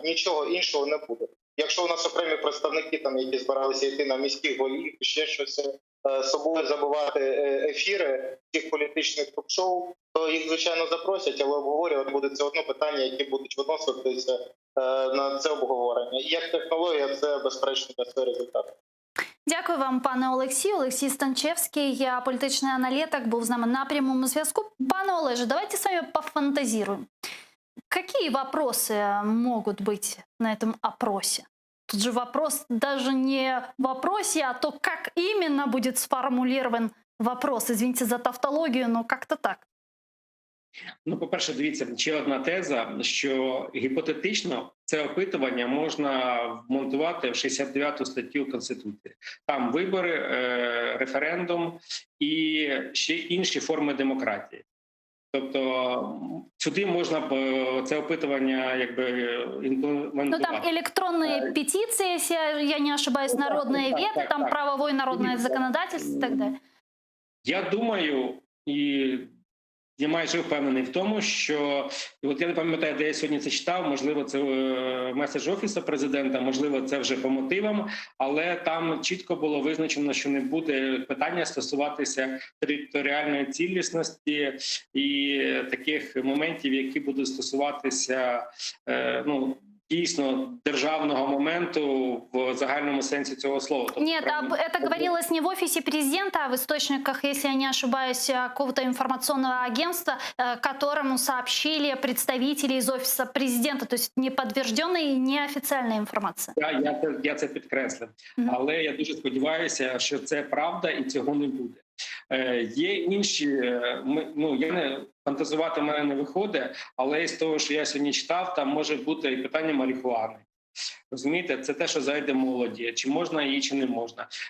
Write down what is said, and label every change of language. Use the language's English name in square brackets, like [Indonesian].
[Ukrainian] Нічого іншого не буде. Якщо у нас окремі представники, там, які збиралися йти на міських голів, ще щось собою забувати ефіри цих політичних ток-шоу, то їх, звичайно, запросять, але обговорювати буде це одне питання, які будуть виноситися на це обговорення. І як технологія, це безперечно дасть результат. Дякую вам, пане Олексію. Олексій Станчевський, політичний аналітик, був з нами на прямому зв'язку. Пане Олеже, [Russian] давайте с вами пофантазируем. Какие вопросы могут быть на этом опросе? Тут же вопрос даже не в вопросе, а то, как именно будет сформулирован вопрос. Извините за тавтологию, но как-то так. [Ukrainian] Ну, по-перше, дивіться, ще одна теза, що гіпотетично це опитування можна вмонтувати в 69-ту статтю Конституції. Там вибори, референдум і ще інші форми демократії. Тобто сюди можна це опитування якби імплементувати. [Russian] Ну там электронные петиции, если я не ошибаюсь, народное вето, там правовое народное законодательство и так далее. [Ukrainian] Я думаю, і я майже впевнений в тому, що, і от я не пам'ятаю, де я сьогодні це читав, можливо, це меседж Офісу президента, можливо, це вже по мотивам, але там чітко було визначено, що не буде питання стосуватися територіальної цілісності і таких моментів, які будуть стосуватися, ну, дійсно державного моменту в загальному сенсі цього слова. [Russian] Нет, это говорилось не в офисе президента, а в источниках, если я не ошибаюсь, какого-то информационного агентства, которому сообщили представители из офиса президента, то есть неподтвержденная и неофициальная информация. [Ukrainian] Я це підкреслив. Але я дуже сподіваюся, що це правда і цього не буде. Є інші, ну, я не фантазувати в мене не виходить, але із того, що я сьогодні читав, там може бути і питання марихуани. Розумієте, це те, що зайде молоді. Чи можна її, чи не можна.